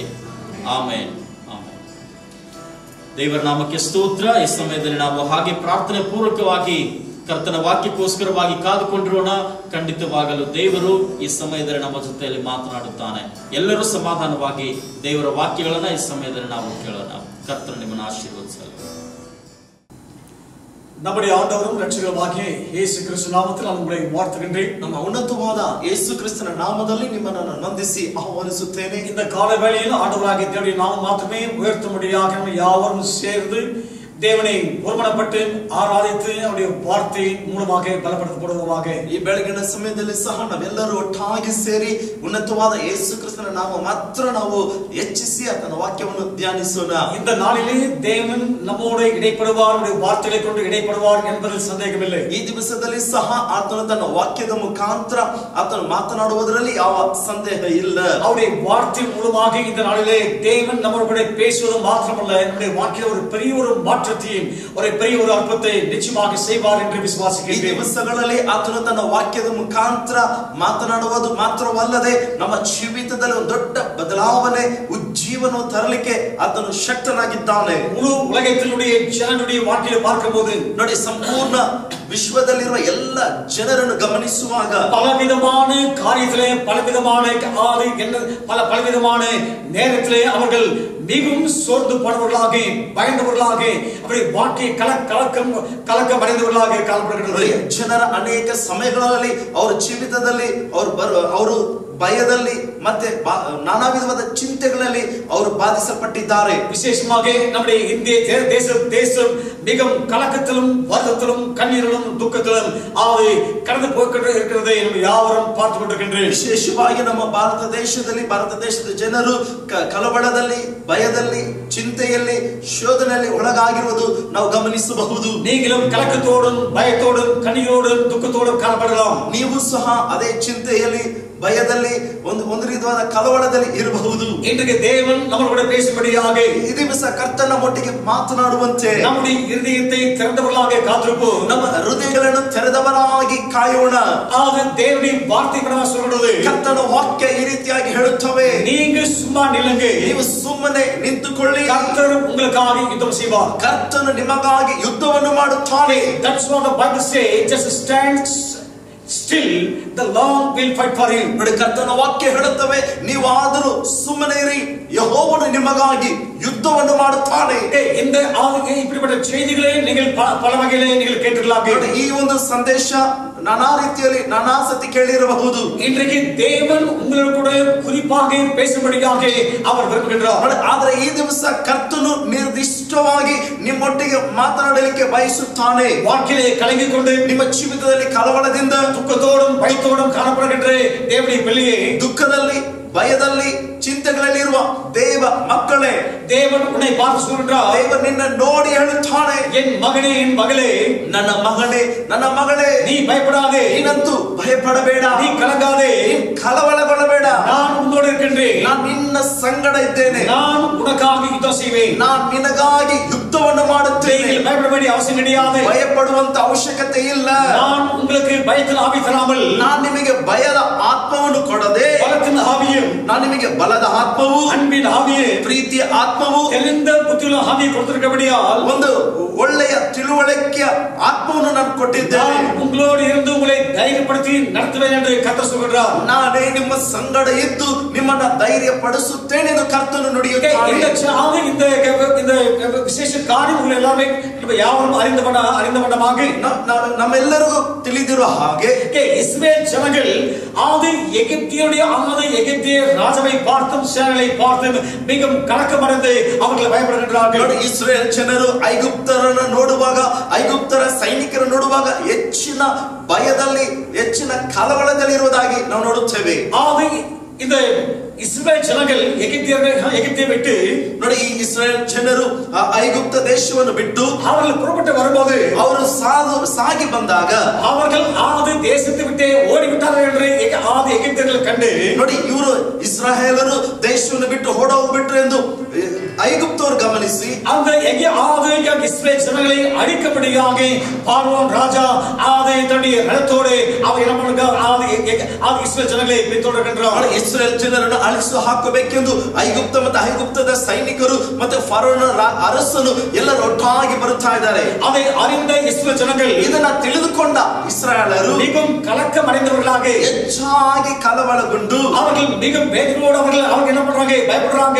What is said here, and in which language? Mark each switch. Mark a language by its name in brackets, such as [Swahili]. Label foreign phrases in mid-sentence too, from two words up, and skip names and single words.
[Kannada] ಆಮೇನ್. ಆಮೇನ್. ದೇವರ ನಾಮಕ್ಕೆ ಸ್ತೋತ್ರ. ಈ ಸಮಯದಲ್ಲಿ ನಾವು ಹಾಗೆ ಪ್ರಾರ್ಥನೆ ಪೂರ್ವಕವಾಗಿ ಕರ್ತನ ವಾಕ್ಯಕ್ಕೋಸ್ಕರವಾಗಿ ಕಾದುಕೊಂಡಿರೋಣ. ಖಂಡಿತವಾಗಲು ದೇವರು ಈ ಸಮಯದಲ್ಲಿ ನಮ್ಮ ಜೊತೆಯಲ್ಲಿ ಮಾತನಾಡುತ್ತಾನೆ. ಎಲ್ಲರೂ ಸಮಾಧಾನವಾಗಿ ದೇವರ ವಾಕ್ಯಗಳನ್ನ ಈ ಸಮಯದಲ್ಲಿ ನಾವು ಕೇಳೋಣ. ಕರ್ತನ ನಿಮ್ಮನ್ನು ಆಶೀರ್ವದಿಸಲಿ. [Tamil] நம்முடைய ஆண்டவரும் இரட்சகருமாகிய இயேசு கிறிஸ்து நாமத்தில் நான் உங்களை வாழ்த்துகின்றேன். [Kannada] ನಮ್ಮ ಉನ್ನತವಾದ ಯೇಸು ಕ್ರಿಸ್ತನ ನಾಮದಲ್ಲಿ ನಿಮ್ಮನ್ನು ವಂದಿಸಿ ಆಹ್ವಾನಿಸುತ್ತೇನೆ. [Tamil] இந்த கால வேளையில் ஆண்டவராகிய தேவனுடைய நாமம் மாத்திரமே உயர்த்தும்படியாக நம்ம யாவரும் சேர்ந்து தேவனை ஒருமனப்பட்டு ஆராதித்து அவருடைய வார்த்தை மூலமாக பலப்படுத்தப்படுவோமாக. [Kannada] ಈ ಬೆಳಗಿನ ಸಮಯದಲ್ಲಿ ಸಹ ನಾವೆಲ್ಲರೂ ಒಟ್ಟಾಗಿ ಸೇರಿ ಉನ್ನತವಾದ ಯೇಸು ಕ್ರಿಸ್ತನ ನಾಮ ಮಾತ್ರ ನಾವು ಹೆಚ್ಚಿಸಿ ಆತನ ವಾಕ್ಯವನ್ನು ಧ್ಯಾನಿಸೋಣ. [Tamil] இந்த நாளிலே தேவன் நம்மோடு இடைப்படுவார், அவருடைய வார்த்தைகளை கொண்டு இடைப்படுவார் என்பதில் சந்தேகமில்லை. [Kannada] ಈ ದಿವಸದಲ್ಲಿ ಸಹ ಆತನು ತನ್ನ ವಾಕ್ಯದ ಮುಖಾಂತರ ಆತನು ಮಾತನಾಡುವುದರಲ್ಲಿ ಯಾವ ಸಂದೇಹ ಇಲ್ಲ. [Tamil] அவருடைய வார்த்தை மூலமாக இந்த நாளிலே தேவன் நம்மோடு கூட பேசுவது மாத்திரமல்ல, நம்முடைய வாழ்க்கையில் ஒரு பெரிய ஒரு மாற்றம் மாற்றத்தையும் ஒரு பெரிய ஒரு அற்புதத்தை நிச்சயமாக செய்வார் என்று [Kannada] ಈ [Tamil] விசுவாசிக்கிறேன். [Kannada] ದಿವಸಗಳಲ್ಲಿ ಆತನು ತನ್ನ ವಾಕ್ಯದ ಮುಖಾಂತರ ಮಾತನಾಡುವುದು ಮಾತ್ರವಲ್ಲದೆ ನಮ್ಮ ಜೀವಿತದಲ್ಲಿ ಒಂದು ದೊಡ್ಡ ಬದಲಾವಣೆ ಉಜ್ಜೀವನ ತರಲಿಕ್ಕೆ ಆತನು ಶಕ್ತನಾಗಿದ್ದಾನೆ. [Tamil] முழு உலகத்தினுடைய ஜனங்களுடைய வாழ்க்கையை பார்க்கும்போது [Kannada] ನೋಡಿ, ಸಂಪೂರ್ಣ ವಿಶ್ವದಲ್ಲಿರುವ ಎಲ್ಲ ಜನರನ್ನು ಗಮನಿಸುವಾಗ [Tamil] பலவிதமான காரியத்திலே பலவிதமான பலவிதமான நேரத்திலே அவர்கள் மிகவும் சோர்ந்து போனவர்களாக பயந்தவர்களாக அவருடைய வாழ்க்கையை கலக்கம் அடைந்தவர்களாக காணப்படுகிறது. [Kannada] ಜನರ ಅನೇಕ ಸಮಯಗಳಲ್ಲಿ ಅವರ ಜೀವಿತದಲ್ಲಿ ಅವರು ಭಯದಲ್ಲಿ ಮತ್ತೆ ನಾನಾ ವಿಧವಾದ ಚಿಂತೆಗಳಲ್ಲಿ ಅವರು ಬಾಧಿಸಲ್ಪಟ್ಟಿದ್ದಾರೆ. [Tamil] விசேஷமாக நம்முடைய இந்திய தேசம் மிகவும் கலக்கத்திலும் வருத்தத்திலும் கண்ணீரிலும் துக்கத்திலும் கடந்து போய்கொண்டிருக்கிறது என்று யாவரும் பார்த்து கொண்டிருக்கின்றேன். [Kannada] ವಿಶೇಷವಾಗಿ ನಮ್ಮ ಭಾರತ ದೇಶದ ಜನರು ಕಳವಳದಲ್ಲಿ, ಭಯದಲ್ಲಿ, ಚಿಂತೆಯಲ್ಲಿ, ಶೋಧನೆಯಲ್ಲಿ ಒಳಗಾಗಿರುವುದು ನಾವು ಗಮನಿಸಬಹುದು. [Tamil] நீங்களும் கலக்கத்தோடும் பயத்தோடும் கண்ணீரோடும் துக்கத்தோடும் காணப்படலாம். [Kannada] ನೀವು ಸಹ ಅದೇ ಚಿಂತೆಯಲ್ಲಿ, ಭಯದಲ್ಲಿ, ಒಂದು ರೀತಿಯಾದ ಕಳವಳದಲ್ಲಿ ಇರಬಹುದು. [Tamil] இன்றைக்கு தேவன் நம்மளோட பேசும்படியாக [Kannada] ಈ ದಿವಸ ಕರ್ತನ ಒಟ್ಟಿಗೆ ಮಾತನಾಡುವಂತೆ [Tamil] நம்முடைய இதயத்தை திறந்தவர்களாக காத்திருப்போம். [Kannada] ನಮ್ಮ ಹೃದಯಗಳನ್ನು ತೆರೆದವರಾಗಿ ಕಾಯೋಣ. [Tamil] தேவனுடைய வார்த்தை பிரகாரம் சொல்கிறது, [Kannada] ಕರ್ತನ ವಾಕ್ಯ ಈ ರೀತಿಯಾಗಿ ಹೇಳುತ್ತವೆ, [Tamil] நீங்க சும்மா நில்லுங்க, [Kannada] ನೀವು ಸುಮ್ಮನೆ ನಿಂತುಕೊಳ್ಳಿ, [Tamil] கர்த்தர் உங்களுக்காக யுத்தம் செய்வார். [Kannada] ಕರ್ತನು ನಿಮಗಾಗಿ ಯುದ್ಧವನ್ನು ಮಾಡುತ್ತಾನೆ. [English] That's what the Bible says. Just stand still, the Lord will fight for you. [Kannada] ನೋಡಿ, ಕರ್ತನ ವಾಕ್ಯ ಹೇಳುತ್ತವೆ, ನೀವಾದರೂ ಸುಮ್ಮನೆ ಇರಿ, ಯೆಹೋವನು ನಿಮಗಾಗಿ ಯುದ್ಧವನ್ನು ಮಾಡುತ್ತಾನೆ. [Tamil] இந்த இப்படிப்பட்ட செய்திகளை நீங்கள் பல வகையிலே நீங்கள் கேட்டிருக்கலாம். [Kannada] ಈ ಒಂದು ಸಂದೇಶ ನಾನಾ ರೀತಿಯಲ್ಲಿ ನಾನಾ ಸತಿ ಕೇಳಿರಬಹುದು. [Tamil] இன்றைக்கு தேவன் உங்களோடு கூட குறிப்பாக பேசும்படியாக அவர் விரும்புகிறார். [Kannada] ಆದರೆ ಈ ದಿವಸ ಕರ್ತನು ನಿರ್ದಿಷ್ಟವಾಗಿ ನಿಮ್ಮೊಟ್ಟಿಗೆ ಮಾತನಾಡಲಿಕ್ಕೆ ಬಯಸುತ್ತಾನೆ. [Tamil] வாழ்க்கையிலே கலங்கிக்கொண்டு [Kannada] ನಿಮ್ಮ ಜೀವಿತದಲ್ಲಿ ಕಳವಳದಿಂದ, [Tamil] துக்கத்தோடும் பயத்தோடும் காணப்படுகின்ற தேவனுடைய பிள்ளையே, [Kannada] ದುಃಖದಲ್ಲಿ, ಭಯದಲ್ಲಿ, ಚಿಂತೆಗಳಲ್ಲಿರುವ ದೇವ ಮಕ್ಕಳೇ, [Tamil] தேவன் உன்னை பார்த்து சொல்கிறார், [Kannada] ದೇವ ನಿನ್ನ ನೋಡಿ ಹೇಳುತ್ತಾನೆ, [Tamil] என் மகனே, என் மகளே, [Kannada] ನನ್ನ ಮಗನೇ, ನನ್ನ ಮಗಳೇ, [Tamil] நீ பயப்படாதே, [Kannada] ನೀನಂತೂ ಭಯಪಡಬೇಡ, [Tamil] நீ கலங்காதே, [Kannada] ನೀ ಕಳವಳಗೊಳ್ಳಬೇಡ, [Tamil] நான் உன்னோடு இருக்கின்றேன், [Kannada] ನಾನು ನಿನ್ನ ಸಂಗಡ ಇದ್ದೇನೆ, [Tamil] நான் உனக்காக யுத்தம் செய்வேன், [Kannada] ನಾನು ನಿನಗಾಗಿ ಯುದ್ಧವನ್ನು ಮಾಡುತ್ತೇನೆ. [Tamil] நீங்கள் பயப்பட வேண்டிய அவசியம் கிடையாது, [Kannada] ಭಯಪಡುವಂತ ಅವಶ್ಯಕತೆ ಇಲ್ಲ. [Tamil] நான் உங்களுக்கு பயத்தின் ஆவி தராமல், [Kannada] ನಾನು ನಿಮಗೆ ಭಯದ ಆತ್ಮವನ್ನು ಕೊಡದೆ, [Tamil] பலத்தின் ஆவியும், [Kannada] ನಾನು ನಿಮಗೆ ಬಲದ ಆತ್ಮವು, [Tamil] அன்பின் ஆவியும், [Kannada] ಪ್ರೀತಿಯ ಆತ್ಮವು, [Tamil] தெளிந்த புத்தியுள்ள ஆவியை கொடுத்திருக்கபடியால் [Kannada] ಒಂದು ಒಳ್ಳೆಯ ತಿಳುವಳಿಕೆಯ ಆತ್ಮವನ್ನು ನಾನು ಕೊಟ್ಟಿದ್ದೇನೆ. [Tamil] நான் உங்களோடு இருந்து உங்களை தைரியப்படுத்தி நடத்துவேன் என்று கர்த்தர் சொல்கிறார். [Kannada] ನಾನೇ ನಿಮ್ಮ ಸಂಗಡ ಇದ್ದು ನಿಮ್ಮನ್ನ ಧೈರ್ಯ ಪಡಿಸುತ್ತೇನೆ ಎಂದು ಕರ್ತನು ನುಡಿಯುತ್ತಾನೆ. [Tamil] இந்த விசேஷ காரியம் உங்களை எல்லாமே யாவரும் அறிந்த வண்ணமாக [Kannada] ನಮ್ಮೆಲ್ಲರಿಗೂ ತಿಳಿದಿರುವ ಹಾಗೆ [Tamil] இஸ்ரவேல் ஜனங்கள் எகிப்திய ராஜாவை பார்த்தும் சேனைகளை பார்த்தும் மிகவும் கலக்கமடைந்து அவர்கள் பயப்படுகின்றார்கள். [Kannada] ಇಸ್ರೇಲ್ ಜನರು ಐಗುಪ್ತರನ್ನು ನೋಡುವಾಗ, ಐಗುಪ್ತರ ಸೈನಿಕರನ್ನು ನೋಡುವಾಗ ಹೆಚ್ಚಿನ ಭಯದಲ್ಲಿ, ಹೆಚ್ಚಿನ ಕಳವಳದಲ್ಲಿ ಇರುವುದಾಗಿ ನಾವು ನೋಡುತ್ತೇವೆ. [Tamil] இந்த இஸ்ரவேல் ஜனங்கள் எகிப்தை விட்டு [Kannada] ನೋಡಿ, ಈ ಇಸ್ರೇಲ್ ಜನರು ಐಗುಪ್ತ ದೇಶವನ್ನು ಬಿಟ್ಟು [Tamil] அவர்கள் புறப்பட்டு வரும்போது, [Kannada] ಅವರು ಸಾಗಿ ಬಂದಾಗ [Tamil] அவர்கள் தேசத்தை விட்டே ஓடிவிட்டார்கள் என்று எகிப்தியர்கள் கண்டு, [Kannada] ನೋಡಿ, ಇವರು ಇಸ್ರಾಯೇಲರು ದೇಶವನ್ನು ಬಿಟ್ಟು ಓಡೋಗ್ಬಿಟ್ರು ಎಂದು ಐಗುಪ್ತವರು ಗಮನಿಸಿ [Tamil] அந்த இஸ்ரவேல் ஜனங்களை அழிக்கப்படியாக பார்வோன் ராஜா தன்னுடைய ரதத்தோடு அவர் இஸ்ரவேல் ஜனங்களை பின்தொடர்கின்றார். [Kannada] ಇಸ್ರೇಲ್ ಜನರನ್ನು ಅಳಿಸಿ ಹಾಕಬೇಕೆಂದು ಐಗುಪ್ತ ಮತ್ತು ಐಗುಪ್ತದ ಸೈನಿಕರು ಮತ್ತು ಫರೋನ ಅರಸನು ಎಲ್ಲರೂ ಒಟ್ಟಾಗಿ ಬರುತ್ತಾ ಇದ್ದಾರೆ. [Tamil] அதை அறிந்த இஸ்ரவேல் ஜனங்கள், [Kannada] ಇದನ್ನ ತಿಳಿದುಕೊಂಡ ಇಸ್ರಾಯೇಲರು [Tamil] மிகவும் கலக்கம் அடைந்தவர்களாக, [Kannada] ಹೆಚ್ಚಾಗಿ ಕಳವಳಗೊಂಡು [Tamil] அவர்கள் மிகவும் வேதனையோடு அவர்கள் என்ன பண்றாங்க, பயப்படுறாங்க,